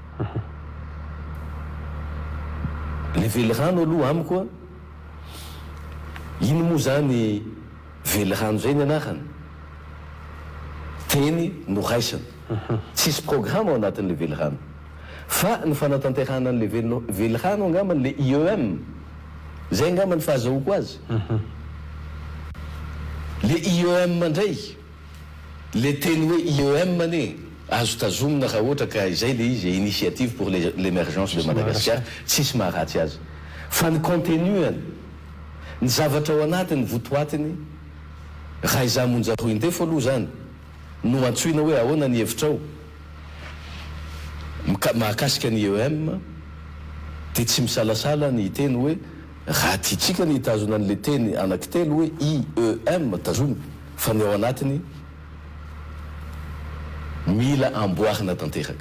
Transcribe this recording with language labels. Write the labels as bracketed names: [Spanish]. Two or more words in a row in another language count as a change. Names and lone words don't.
[Malagasy] Le velirano aloha amiko ino moa zany velirano zay ny anarany teny no raisana tsisy programme ao anatin'le velirano fa ny fanatanterahana an'le velirano angamba le IEM zay angamba ny fahazahoako azy. Le IEM ndray le teny hoe IEM ane azo tazomina raha ohatra ka izay le izy initiative pour l'émergence de Madagascar tsisy maharatsy azy fa ny contenuany ny zavatra ao anatiny votoatiny raha iza monjaroiny te fo aloha zany no antsoina hoe ahoana ny hevitrao mahakasika ny IEM dia tsy misalasala ny teny hoe raha tiatsika ny hitazona an'le teny anankitelo hoe IEM tazomy fa ny ao anatiny mila amboarina tanteraka.